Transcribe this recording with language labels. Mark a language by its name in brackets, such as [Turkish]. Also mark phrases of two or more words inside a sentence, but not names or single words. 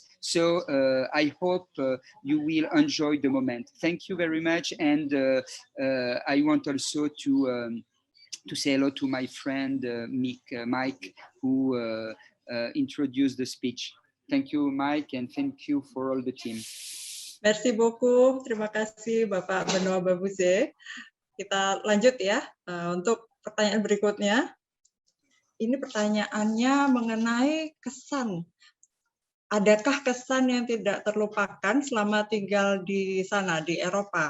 [English] So I hope you will enjoy the moment. Thank you very much. And I want also to say hello to my friend Mike, who introduced the speech. Thank you, Mike, and thank you for all the team. [French] Merci beaucoup. [Indonesian] Terima kasih, Bapak Benoit Babouze. Kita lanjut ya untuk pertanyaan berikutnya. Ini pertanyaannya mengenai kesan. Adakah kesan yang tidak terlupakan selama tinggal di sana, di Eropa?